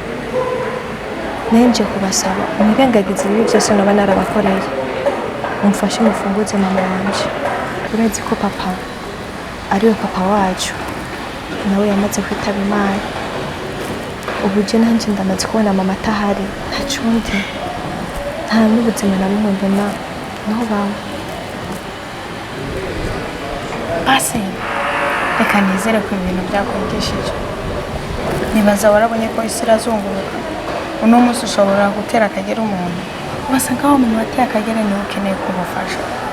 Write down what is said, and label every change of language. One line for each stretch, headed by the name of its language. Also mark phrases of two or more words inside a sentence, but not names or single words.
Rundi: Nenje kubasaba mwirengagize ibi byose naba narabakoreye, umfashe mufunguze mama wanje. Urazi ko papa ariwe papa wacu nawe yamaze kwitaba Imana. Ubu je nanje ndamaze kubona mama atahari, ntacundi nta n'ubuzima na bumwe mbona naho bawe. Basi reka nizere ko ibintu byakwigishije. Nibaza warabonye ko isi irazunguruka. Uno munsi ushobora gutera akagera umuntu ubasanga aho umuntu wateye akagera niwe ukeneye kumufasha.